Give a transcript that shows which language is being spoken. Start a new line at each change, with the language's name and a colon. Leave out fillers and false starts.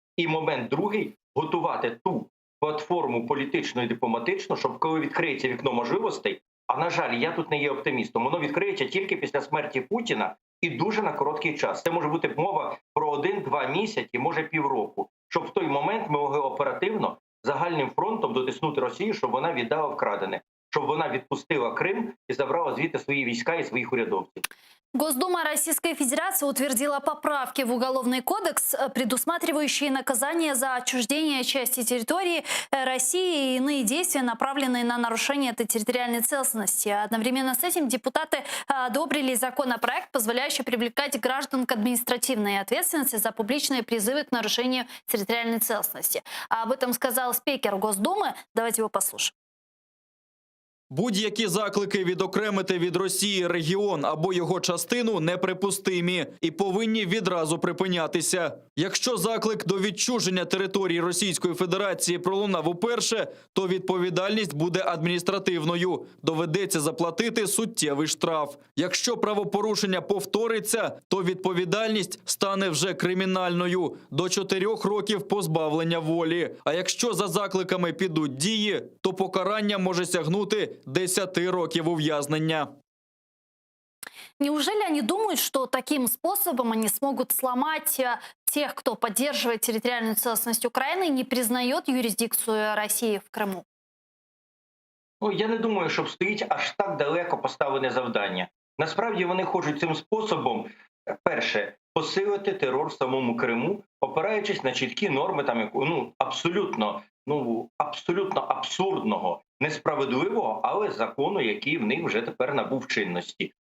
Ukrainian: І момент другий – готувати ту платформу політичну і дипломатичну, щоб коли відкриється вікно можливостей, а, на жаль, я тут не є оптимістом, воно відкриється тільки після смерті Путіна і дуже на короткий час. Це може бути мова про 1-2 місяці, може півроку, щоб в той момент ми могли оперативно загальним фронтом дотиснути Росію, щоб вона віддала вкрадене, щоб вона відпустила Крим і забрала звідти свої війська і своїх урядовців.
Russian: Госдума Российской Федерации утвердила поправки в Уголовный кодекс, предусматривающие наказание за отчуждение части территории России и иные действия, направленные на нарушение этой территориальной целостности. Одновременно с этим депутаты одобрили законопроект, позволяющий привлекать граждан к административной ответственности за публичные призывы к нарушению территориальной целостности. Об этом сказал спикер Госдумы. Давайте его послушаем.
Ukrainian: Будь-які заклики відокремити від Росії регіон або його частину неприпустимі і повинні відразу припинятися. Якщо заклик до відчуження території Російської Федерації пролунав уперше, то відповідальність буде адміністративною. Доведеться заплатити суттєвий штраф. Якщо правопорушення повториться, то відповідальність стане вже кримінальною – до 4 років позбавлення волі. А якщо за закликами підуть дії, то покарання може сягнути 10 років ув'язнення.
Russian: Неужели они думают, что таким способом они смогут сломать тех, кто поддерживает территориальную целостность Украины и не признает юрисдикцию России в Крыму?
Ukrainian: Ну, я не думаю, щоб стоїть аж так далеко поставлене завдання. Насправді вони хочуть цим способом, перше, посилити терор в самому Криму, опираючись на чіткі норми там абсолютно абсурдного, несправедливого, але закону, який в них вже тепер набув чинності.